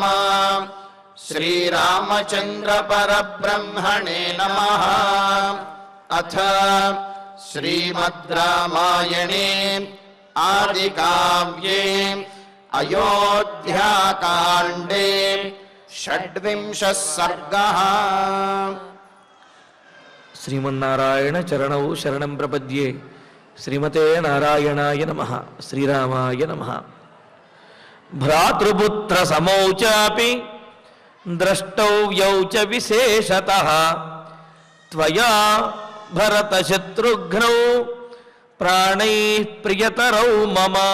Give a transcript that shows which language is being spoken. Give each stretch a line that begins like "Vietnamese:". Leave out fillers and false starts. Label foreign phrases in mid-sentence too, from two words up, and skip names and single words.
Sanskrit: श्रीरामचन्द्र परब्रह्मणे नमः। अथ श्रीमद् रामायणे आदिकाव्ये अयोध्याकाण्डे 26 सर्गः। శ్రీమన్నారాయణ చరణౌ శరణం ప్రపద్యే శ్రీమతే నారాయణాయ నమః శ్రీరామాయ నమః. భ్రాతృపుత్ర సమౌ చాపి ద్రష్టవ్యౌ చ విశేషతః త్వయా భరత శత్రుఘ్నౌ ప్రాణై ప్రియతరౌ మమ.